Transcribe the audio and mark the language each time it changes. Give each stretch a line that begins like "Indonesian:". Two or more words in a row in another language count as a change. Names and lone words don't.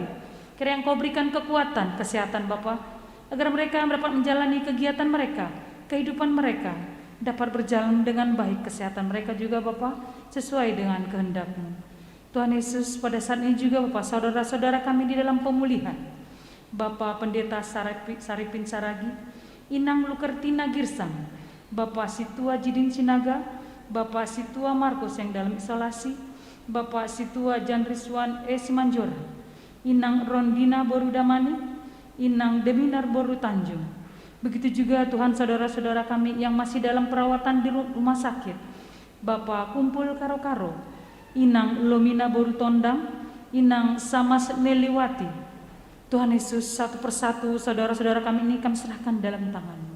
Indonesian: Kiranya Engkau berikan kekuatan, kesehatan Bapa, agar mereka dapat menjalani kegiatan mereka, kehidupan mereka dapat berjalan dengan baik, kesehatan mereka juga Bapa sesuai dengan kehendak-Mu. Tuhan Yesus, pada saat ini juga Bapak, saudara-saudara kami di dalam pemulihan, Bapak Pendeta Saripin Saragi, Inang Lukertina Girsang, Bapak Situa Jidin Sinaga, Bapak Situa Markus yang dalam isolasi, Bapak Situa Jan Rizwan Simanjora, Inang Rondina Borudamani, Inang Deminar Boru Tanjung. Begitu juga Tuhan saudara-saudara kami yang masih dalam perawatan di rumah sakit, Bapak Kumpul Karo-Karo, Inang Lomina Boru Tondang, Inang Samas Neliwati. Tuhan Yesus, satu persatu saudara-saudara kami ini kami serahkan dalam tangan-Mu.